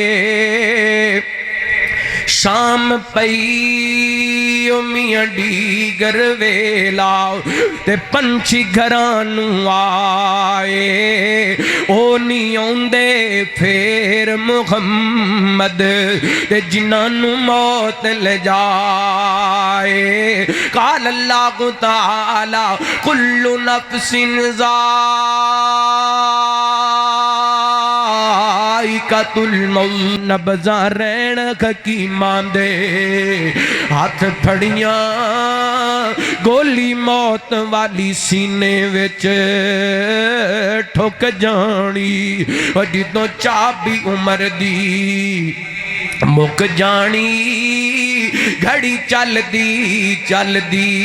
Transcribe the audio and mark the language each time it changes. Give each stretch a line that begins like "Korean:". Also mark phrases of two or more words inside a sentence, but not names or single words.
Punjabi: شام پئی میاں ڈیگر ویلا تے پنچھی گھراں نوں آئے او نہیں آؤندے فیر محمد تے جنہاں نوں موت لے جائے
Arabic: قال الله تعالى كل نفس ذائقة الموت
Punjabi: نبضا رین حکیماں دے ہاتھ پھڑیاں گولی موت والی سینے وچ ٹھک جانی جدوں چابی عمر دی مک جانی گھڑی چلدی چلدی